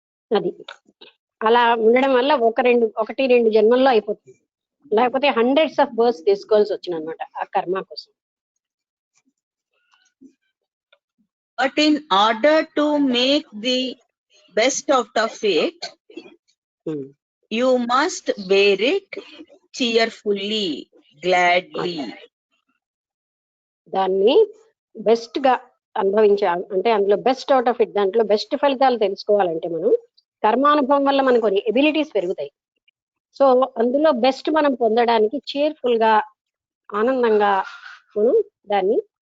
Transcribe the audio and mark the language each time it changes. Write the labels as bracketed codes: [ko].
[te] అది అలా ఉండడం వల్ల 1-2 జన్మల్లో అయిపోతుంది, లేకపోతే [en] hundreds of births [te] తీసుకోవాల్సి వచ్చింది అనమాట ఆ కర్మ కోసం. [en] But in order to make the best out of it, you must bear it cheerfully, gladly. [te] దాన్ని బెస్ట్ గా అనుభవించాలి అంటే, అందులో [en] best out of it, [te] దాంట్లో బెస్ట్ ఫలితాలు తెలుసుకోవాలంటే మనం కర్మానుభవం వల్ల మనకు కొన్ని ఎబిలిటీస్ పెరుగుతాయి. సో అందులో బెస్ట్ మనం పొందడానికి చేర్ఫుల్ గా, ఆనందంగా మనం దాన్ని